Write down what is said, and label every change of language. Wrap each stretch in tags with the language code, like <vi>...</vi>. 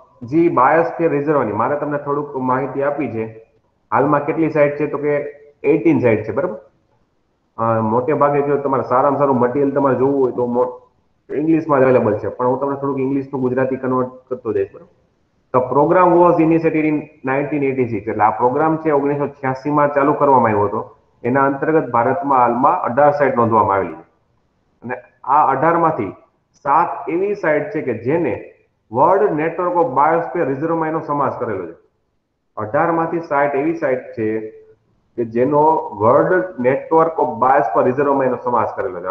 <gu>જી, biosphere રિઝર્વની મારે તમને થોડુંક માહિતી આપી છે. હાલમાં કેટલી સાઇટ છે? તો કે 18 સાઇટ છે, બરાબર? મોટે ભાગે જો તમારે સારામાં સારું મટીરિયલ તમારે જોવું હોય તો ઇંગ્લિશમાં જ અવેલેબલ છે, પણ હું તમને થોડુંક ઇંગ્લિશનું ગુજરાતી કન્વર્ટ કરતો જઈશ, બરાબર?</gu> <en>The program was initiated in 1986.</en> <gu>એટલે આ પ્રોગ્રામ છે 1986માં ચાલુ કરવામાં આવ્યો હતો. એના અંતર્ગત ભારતમાં હાલમાં 18 સાઇટ નોંધવામાં આવેલી છે. અને આ 18 માંથી 7 એવી સાઇટ છે કે જેને વર્લ્ડ નેટવર્ક ઓફ બાયોસ્ફિયર રિઝર્વમાં એનો સમાવેશ કરેલો છે. 18માંથી 60 એવી સાઇટ છે કે જેનો વર્લ્ડ નેટવર્ક ઓફ બાયોસ્ફિયર રિઝર્વમાં એનો સમાવેશ કરેલો છે.</gu>